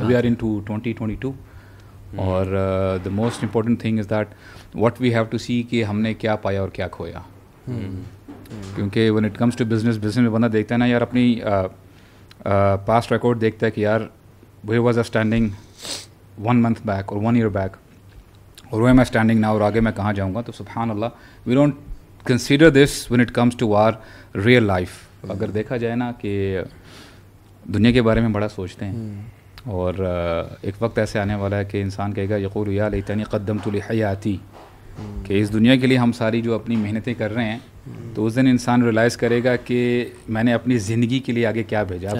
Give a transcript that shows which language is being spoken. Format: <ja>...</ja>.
<en>we are into ٹو 2022, اور the most important thing is that what we have to see</en> <ur>کہ ہم نے کیا پایا اور کیا کھویا. کیونکہ when it comes to business میں بندہ دیکھتا ہے نا یار, اپنی پاسٹ ریکارڈ دیکھتا ہے کہ یار</ur> <en>where was I standing 1 month back or 1 year back, or where am I standing now,</en> <ur>اور آگے میں کہاں جاؤں گا.</ur> <en>تو سبحان اللہ we don't consider this when it comes to our real life.</en> <ur>اگر دیکھا جائے نا کہ دنیا کے بارے میں بڑا سوچتے ہیں, اور ایک وقت ایسے آنے والا ہے کہ انسان کہے گا</ur> <ar>یقول یا لیتنی قدمت لحیاتی,</ar> <ur>کہ اس دنیا کے لیے ہم ساری جو اپنی محنتیں کر رہے ہیں, تو اس دن انسان ریلائز کرے گا کہ میں نے اپنی زندگی کے لیے آگے کیا بھیجا.</ur>